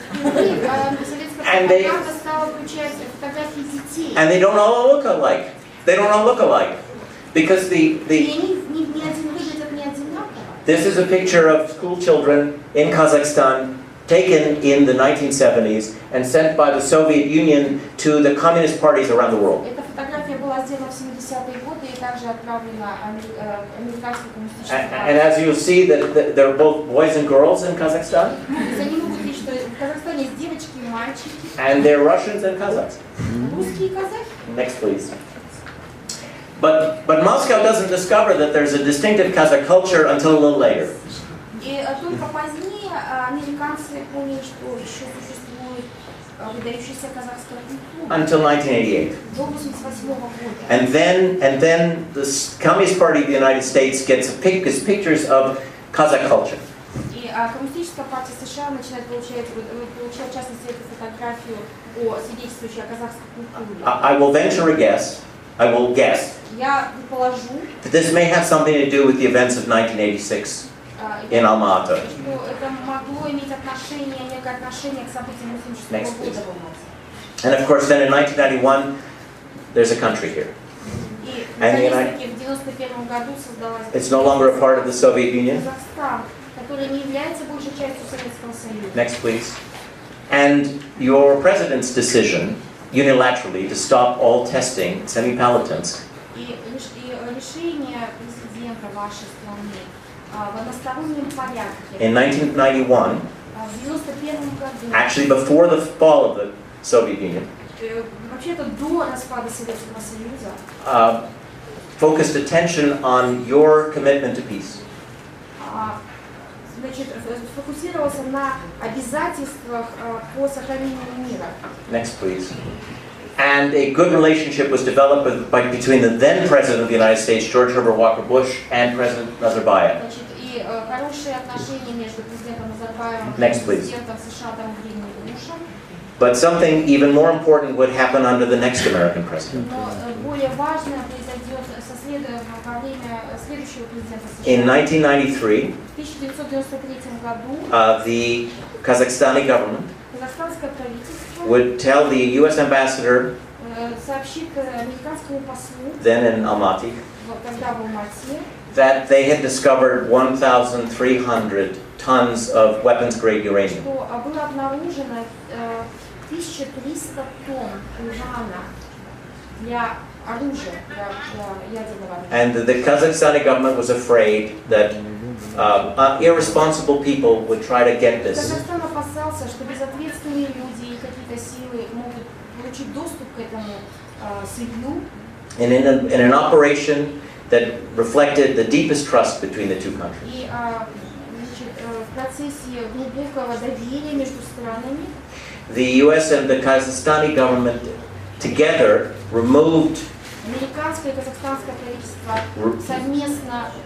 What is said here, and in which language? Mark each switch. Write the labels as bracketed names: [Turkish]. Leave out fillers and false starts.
[English] And they don't all look alike. They don't all look alike. Because this is a picture of school children in Kazakhstan taken in the 1970s and sent by the Soviet Union to the communist parties around the world. [Russian] Эта фотография была сделана в 70-е годы и также отправлена американской коммунистической партии. [English] And as you'll see, that there are both boys and girls in Kazakhstan. [Russian] Они могут видеть, что в Казахстане есть девочки и мальчики. [English] And they're Russians and Kazakhs. [Russian] Русские и казахи. [English] Next, please. But Moscow doesn't discover that there's a distinctive Kazakh culture until a little later. [Russian] И только позднее американцы поняли, что еще существует выдающаяся казахская культура. [English] Until 1988. [Russian] До 1988 года. [English] And then the Communist Party of the United States gets pictures of Kazakh culture. [Russian] И коммунистическая партия США начинает получать в частности эту фотографию свидетельствующую о казахской культуре. [English] I will venture a guess. I will guess [Russian] Я предположу, [English] that this may have something to do with the events of 1986 in Alma-Ata. [Russian] что это могло иметь некое отношение к событиям 1986 года в Алмате. [English] And of course, then in 1991, there's a country here. [Russian] И наконец-таки в 1991 году создалась [English] It's no longer a part of the Soviet Union. [Russian] Казахстан, который не является большей частью Советского Союза. [English] Next, please. And your president's decision, unilaterally, to stop all testing in Semipalatinsk [Russian] И решение президента вашей страны в одностороннем порядке [English] in 1991, [Russian] в 91 году, [English] actually before the fall of the Soviet Union, [Russian] вообще-то до распада Советского Союза, [English] focused attention on your commitment to peace. [Russian] значит, сфокусировался на обязательствах по сохранению мира. [English] Next, please. And a good relationship was developed between the then President of the United States, George Herbert Walker Bush, and President Nazarbayev. [Russian] Значит, и хорошие отношения между президентом Назарбаевым [English] Next, [Russian] и [English] please. [Russian] президентом США Трампом Бушем. [English] But something even more important would happen under the next American president. [Russian] Но более важное произойдет во время следующего президента США. [English] In 1993, [Russian] В 1993 году [English] the Kazakhstani government [Russian] казахстанское правительство [English] would tell the U.S. ambassador, [Russian] сообщит американскому послу, [English] then in Almaty, [Russian] когда в Алмате, [English] that they had discovered 1,300 tons of weapons-grade uranium. [Russian] что было обнаружено 1300 тонн урана для оружия, для ядерного оружия. [English] And the Kazakhstani government was afraid that irresponsible people would try to get this. [Russian] Казахстан опасался, что безответственные люди и какие-то силы могут получить доступ к этому сырью. [English] And in an operation that reflected the deepest trust between the two countries. [Russian] И в процессе глубокого доверия между странами [English] The U.S. and the Kazakhstani government together removed [Russian] американское и казахстанское правительство совместно